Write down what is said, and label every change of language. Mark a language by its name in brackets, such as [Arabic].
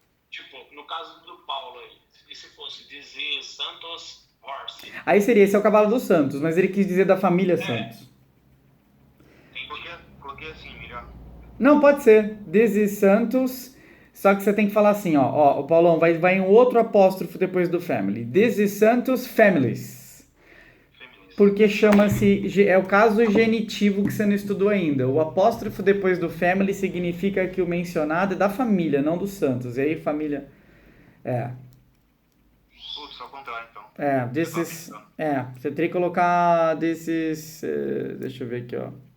[Portuguese] Tipo, no caso do Paulo aí, e se fosse dizer Santos Horse? Aí seria, esse é o cavalo dos Santos, mas ele quis dizer da família Santos. Coloquei assim, melhor. Não, pode ser. [English] This is Santos. [Portuguese] Só que você tem que falar assim, ó, Paulão, vai em outro apóstrofo depois do family. [English] This is Santos Families. Families. [Portuguese] Porque chama-se, é o caso genitivo que você não estudou ainda. O apóstrofo depois do family significa que o mencionado é da família, não dos santos. E aí família, Putz, ao contrário, então. [English] this is, [Portuguese] você teria que colocar this is, deixa eu ver aqui, ó.